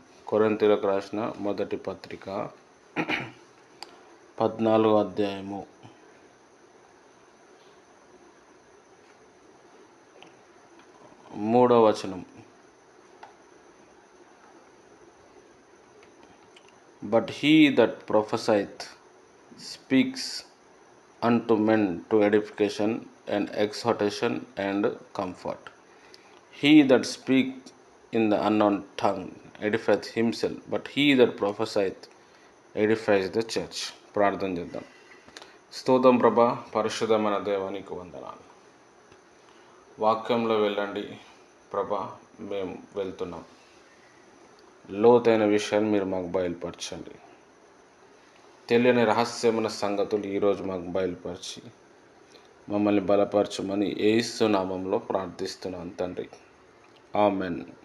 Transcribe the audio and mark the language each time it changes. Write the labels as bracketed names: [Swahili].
[Telugu] కొరింథీయులకు రాసిన మొదటి పత్రిక 14వ అధ్యాయము 3వ వచనం. [English] But he that prophesieth speaks unto men to edification and exhortation and comfort. He that speaks in the unknown tongue edifieth himself, but he that prophesieth edifies the church. [Telugu] ప్రార్థన చేద్దాం. స్తోత్రం ప్రభా, పరిశుద్ధమైన దేవానికి వందనాలు. వాక్యంలో వెళ్ళండి ప్రభా, మేము వెళ్తున్నాం. లోతైన విషయాలు మీరు మాకు బయలుపరచండి. తెలియని రహస్యమైన సంగతులు ఈరోజు మాకు బయలుపరిచి మమ్మల్ని బలపరచమని యేసు నామంలో ప్రార్థిస్తున్నాను తండ్రి. ఆమెన్.